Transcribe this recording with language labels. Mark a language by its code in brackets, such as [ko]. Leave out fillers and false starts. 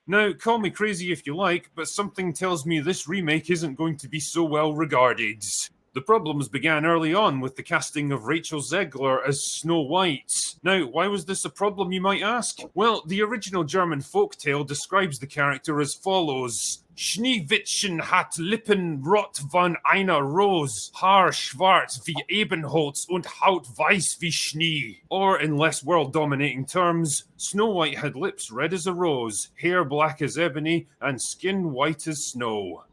[en] Now, call me crazy if you like, but something tells me this remake isn't going to be so well regarded. The problems began early on with the casting of Rachel Zegler as Snow White. Now, why was this a problem, you might ask? Well, the original German folktale describes the character as follows. [de] Schneewittchen hat Lippen rot von einer Rose, Haar schwarz wie Ebenholz und Haut weiß wie Schnee. [en] Or, in less world-dominating terms, Snow White had lips red as a rose, hair black as ebony, and skin white as snow.